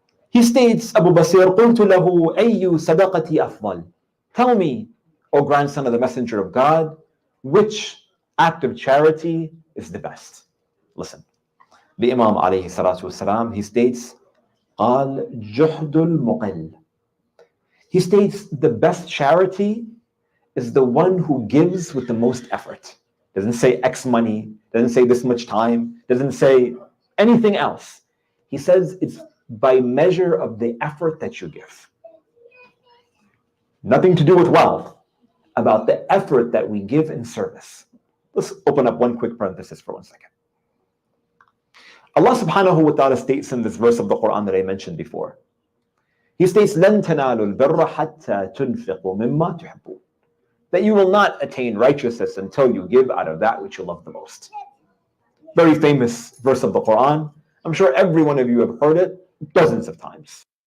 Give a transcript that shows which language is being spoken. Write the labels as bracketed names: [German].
[English] He states, [Arabic] Abu Basir, قُلْتُ لَهُ أَيُّ صَدَقَتِي أَفْضَلُ. [English] Tell me, O grandson of the Messenger of God, which act of charity is the best? Listen, the Imam alayhi salatu wasalam, he states, [Arabic] قَالْ جُحْدُ الْمُقِلِّ. [English] He states the best charity is the one who gives with the most effort. Doesn't say X money, doesn't say this much time, doesn't say anything else. He says it's by measure of the effort that you give. Nothing to do with wealth, about the effort that we give in service. Let's open up one quick parenthesis for 1 second. Allah subhanahu wa ta'ala states in this verse of the Quran that I mentioned before. He states, [Arabic] لَن تَنَالُوا الْبِرَّ حَتَّى تُنْفِقُوا مِمَّا تُحِبُّونَ. [English] That you will not attain righteousness until you give out of that which you love the most. Very famous verse of the Quran. I'm sure every one of you have heard it dozens of times.